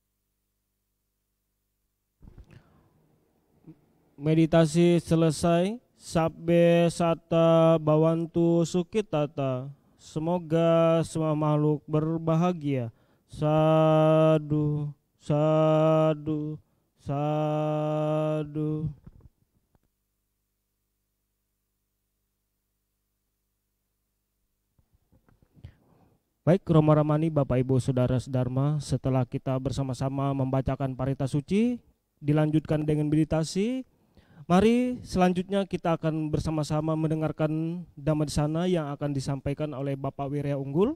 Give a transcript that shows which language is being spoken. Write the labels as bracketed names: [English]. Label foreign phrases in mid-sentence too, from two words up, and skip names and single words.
[Indonesian] Meditasi selesai. [Pali] Sabbe sata bawantu sukitata. [Indonesian] Semoga semua makhluk berbahagia. [Pali] Sadu, sadu, sadu. [Indonesian] Baik, Romo Ramani, Bapak Ibu Saudara Sedharma, setelah kita bersama-sama membacakan parita suci, dilanjutkan dengan meditasi, mari selanjutnya kita akan bersama-sama mendengarkan Dhammadesana yang akan disampaikan oleh Bapak Wirya Unggul.